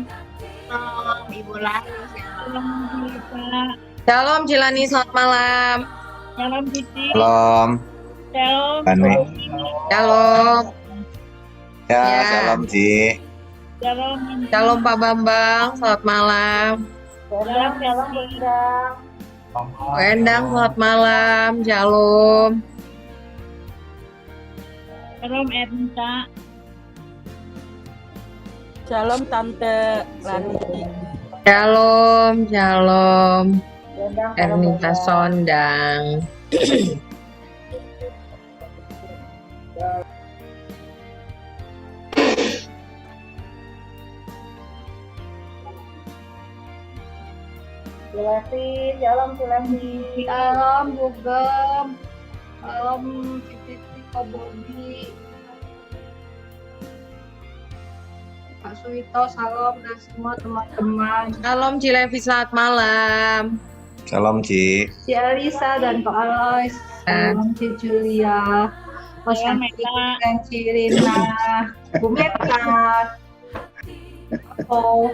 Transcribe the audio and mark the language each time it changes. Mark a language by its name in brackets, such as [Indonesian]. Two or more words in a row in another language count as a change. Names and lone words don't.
[Indonesian] Shalom Ibu Laris. shalom Lisa, Shalom Cilani, selamat malam. shalom Titi, Shalom. shalom Ani. Shalom. Ya, Ya. shalom Ci. shalom Minta, Shalom Pak Bambang, selamat malam. [Hebrew] Shalom, shalom [Indonesian] Bundang. Bu Endang, selamat malam. Shalom. shalom Ernita, Shalom Tante Rani. [Hebrew] Shalom, shalom. [Indonesian] Bundang, shalom Ernita Bundang. Sondang. Cilevi, shalom Cilevi. Salam Bugem, salam Titi Kobobi, Pak Suwito, salam dan semua teman-teman. Shalom Cilevi, selamat malam. Shalom Ci. Si Alisa dan Pak Alois, salam Ci Julia, Mas Shalom Andi Meta. dan Ci Rina, Bu Meta, Oh,